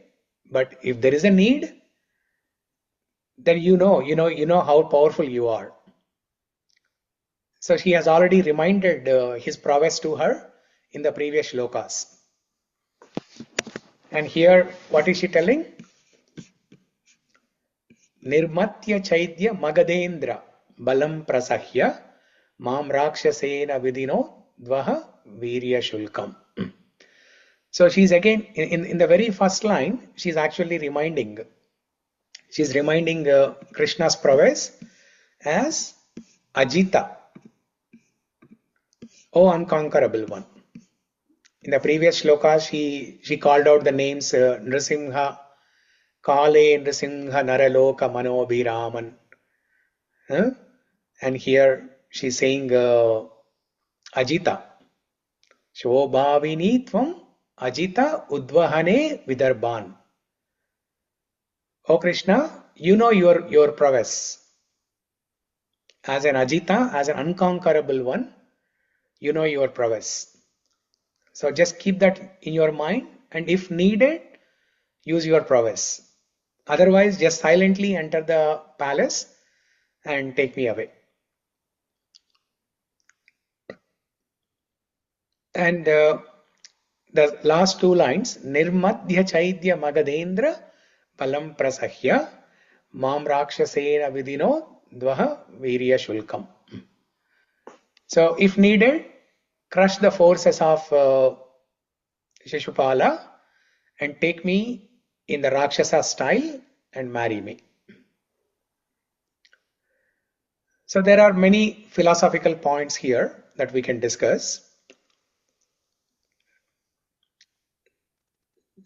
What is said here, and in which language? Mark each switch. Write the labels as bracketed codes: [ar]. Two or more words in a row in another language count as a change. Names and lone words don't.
[en] But if there is a need, then you know how powerful you are. So he has already reminded his prowess to her in the previous shlokas. And here, what is she telling? [sa] Nirmathya caidya-magadhendra-balaṁ prasahya mam rākṣasena vidhinodvaha vīrya-śulkām. [en] So she's again, in the very first line, she's actually reminding Krishna's prowess as ajita, O unconquerable one. In the previous shloka, she called out the names Nrsimha, [sa] Kale Nrsimha Naraloka Manobhiraman. [en] And here she's saying ajita. [sa] So bhāvini tvam ajita udvahane vidarbhān. [en] O Krishna, you know your prowess. As an ajita, as an unconquerable one, you know your prowess. So just keep that in your mind, and if needed, use your prowess. Otherwise, just silently enter the palace and take me away. And the last two lines, [sa] nirmathya caidya-magadhendra-balaṁ prasahya mam rākṣasena vidhinodvaha vīrya-śulkām. [en] So if needed, crush the forces of Śiśupāla and take me in the Rakshasa style and marry me. So there are many philosophical points here that we can discuss.